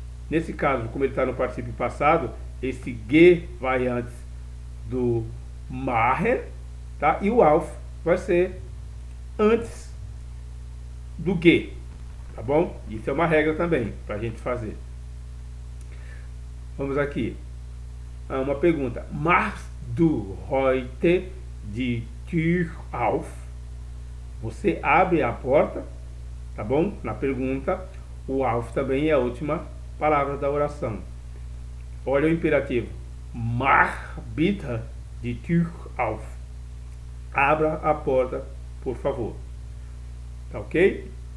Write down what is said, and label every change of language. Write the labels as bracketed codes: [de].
[pt] Nesse caso, como ele está no particípio passado, esse ge vai antes do machen, tá? E o auf vai ser antes do ge, tá bom? Isso é uma regra também para a gente fazer. Vamos aqui. Uma pergunta. [de] Machst du heute die Tür auf? [pt] Você abre a porta, tá bom? Na pergunta, o auf também é a última palavra da oração. Olha o imperativo. [de] Mach bitte die Tür auf. [pt] Abra a porta, por favor. Tá ok?